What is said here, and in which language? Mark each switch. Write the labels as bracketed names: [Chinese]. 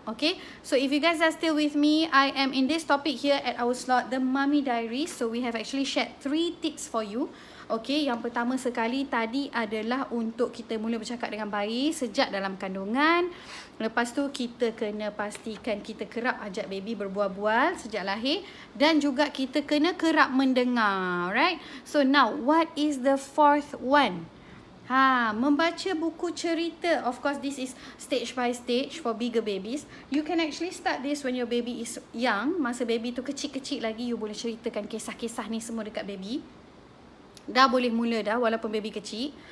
[English] Okay, so if you guys are still with me, I am in this topic here at our slot, the Mummy Diaries. So we have actually shared 3 tips for you. [Malay] Okay, yang pertama sekali tadi adalah untuk kita mula bercakap dengan bayi sejak dalam kandungan. Lepas tu kita kena pastikan kita kerap ajak baby berbual-bual sejak lahir. Dan juga kita kena kerap mendengar. [English] Right? So now, what is the 4th one? [Malay] Membaca buku cerita. [English] Of course, this is stage by stage for bigger babies. You can actually start this when your baby is young. [Malay] Masa baby tu kecil-kecil lagi, you boleh ceritakan kisah-kisah ni semua dekat baby. Dah boleh mula dah walaupun baby kecil.